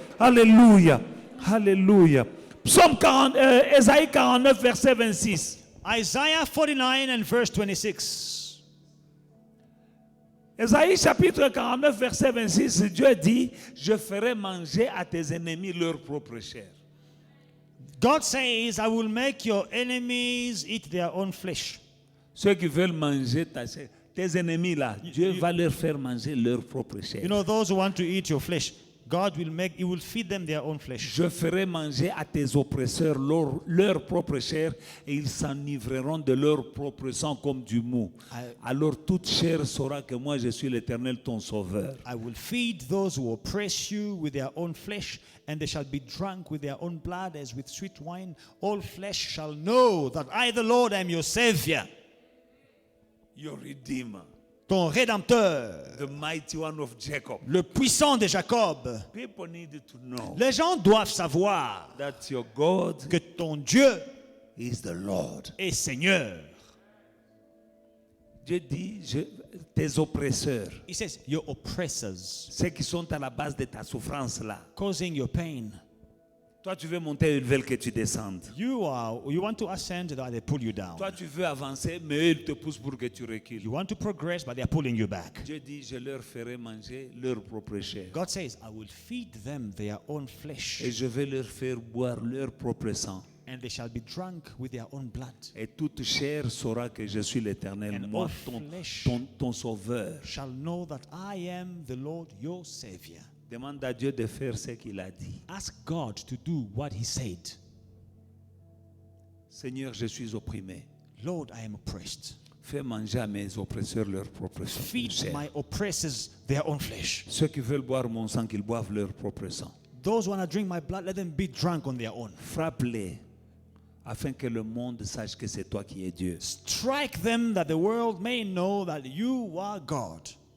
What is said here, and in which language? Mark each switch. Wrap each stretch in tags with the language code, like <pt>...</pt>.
<fr>Alléluia. Alléluia. Psaume 40, Ésaïe 49 verset 26.</fr> <en>Isaiah 49 and verse 26.</en> <fr>Ésaïe chapitre 49 verset 26, Dieu dit, je ferai manger à tes ennemis leur propre chair.</fr> <en>God says, I will make your enemies eat their own flesh.</en> <fr>Ceux qui veulent manger ta chair, tes ennemis là, Dieu va leur faire manger leur propre chair.</fr> <en>You know, those who want to eat your flesh, God will feed them their own flesh.</en> <fr>Je ferai manger à tes oppresseurs leur propre chair et ils s'enivreront de leur propre sang comme du mou. Alors toute chair saura que moi je suis l'Éternel ton sauveur.</fr> <en>I will feed those who oppress you with their own flesh, and they shall be drunk with their own blood as with sweet wine. All flesh shall know that I, the Lord, am your Savior, Your Redeemer,</en> <fr>ton Rédempteur,</fr> <en>the mighty one of Jacob.</en> <fr>le puissant de Jacob.</fr> <en>People need to know</en> <fr>Les gens doivent savoir</fr> <en>that your God</en> <fr>que ton Dieu</fr> <en>is the Lord.</en> <fr>est Seigneur. Dieu dit, tes oppresseurs,</fr> <en>He says, your oppressors,</en> <fr>ceux qui sont à la base de ta souffrance là.</fr> <en>causing your pain.</en> <fr>Toi, tu veux monter, ils veulent que tu descendes.</fr> <en>You want to ascend, they pull you down.</en> <fr>Toi, tu veux avancer, mais eux, ils te poussent pour que tu recules.</fr> <en>You want to progress, but they're pulling you back.</en> <fr>Dieu dit, je leur ferai manger leur propre chair.</fr> <en>God says, I will feed them their own flesh,</en> <fr>Et je vais leur faire boire leur propre sang.</fr> <en>and they shall be drunk with their own blood.</en> <fr>Et toute chair saura que je suis l'Éternel,</fr> <en>And</en> <fr>moi,</fr> <en>all flesh</en> <fr>ton sauveur.</fr> <en>shall know that I am the Lord your Savior.</en> <fr>Demande à Dieu de faire ce qu'il a dit.</fr> <en>Ask God to do what He said.</en> <fr>Seigneur, je suis opprimé.</fr> <en>Lord, I am oppressed.</en> <fr>Fais manger à mes oppresseurs leur propre</fr> <en>Feed</en> <fr>chair.</fr> <en>my oppressors their own flesh.</en> <fr>Ceux qui veulent boire mon sang, qu'ils boivent leur propre sang.</fr> <en>Those who want to drink my blood, let them be drunk on their own.</en> <fr>Frappe-les, afin que le monde sache que c'est toi qui es Dieu.</fr> <en>Strike them that the world may know that you are God.</en>